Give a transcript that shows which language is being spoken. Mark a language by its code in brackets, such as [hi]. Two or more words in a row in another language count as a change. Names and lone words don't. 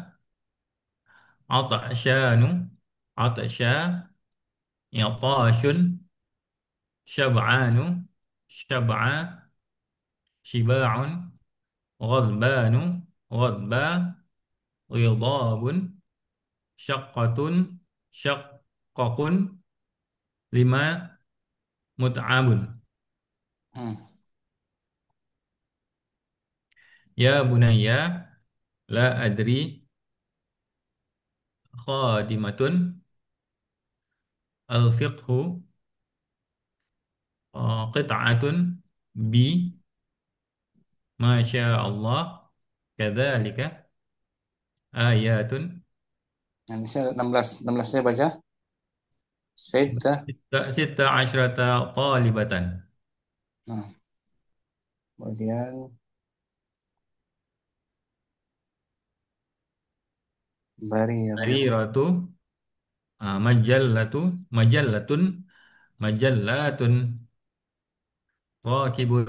[ar] عطشان، عطشى، عطاش، شبعان، شبعى، شباع، غضبان، غضبى، غضاب، شقة، شقق، لم، متعب. hmm, يا بني، لا أدري، خادمة، الفقه، قطعة، ب, ما شاء الله، كذلك، آية, [id] nah, di sini 16 16 saya baca. [ar] Sita. ست عشرة طالبة. [id] Nah, kemudian Barira. [ar] بريرة، مجلة، مجلة، مجلة، راكب,